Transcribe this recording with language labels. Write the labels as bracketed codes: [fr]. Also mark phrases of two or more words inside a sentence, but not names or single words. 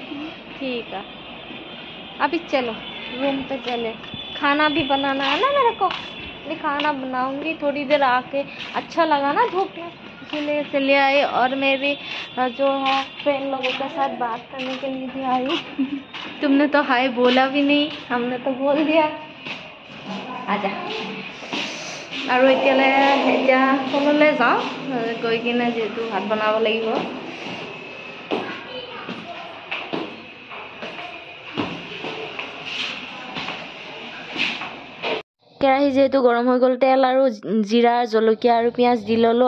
[hi] ठीक है अभी चलो रूम पे चले खाना भी बनाना है ना मेरे को मैं खाना बनाऊंगी थोड़ी देर आके अच्छा लगा ना धूप में इसीलिए चले आई और मैं भी जो है फ्रेंड लोगों के साथ बात करने के लिए भी आई तुमने तो हाय बोला भी नहीं हमने तो बोल दिया आजा और [as] এতিয়া তললৈ যাওঁ গৈ কিনে যিহেতু ভাত বনাব লাগিব কেৰাহী যেহেতু গৰম হৈ গ'ল তেল আৰু জিৰা জলকীয়া আৰু পিঁয়াজ দি ল'লোঁ